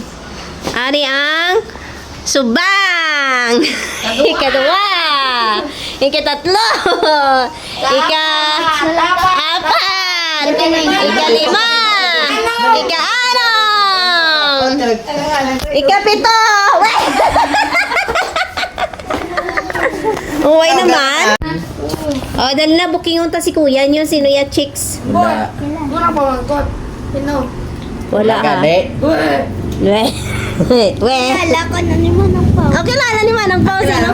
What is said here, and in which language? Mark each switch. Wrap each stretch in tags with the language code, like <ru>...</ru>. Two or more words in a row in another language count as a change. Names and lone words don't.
<hil>Ari ang subang! Ikadua! Ikatatlo! Ika-apat! Ika-lima! Ika-anom! Ika-pito! Uway naman! Oh, dahil na booking unta si kuya niyo. Sino ya chicks? Muna pa mangkot. Sino? Wala ha. We. We.</hil> <tl>Kala ko na ni Manang Pao. Oh, kilala ni Manang Pao. Sino?</tl>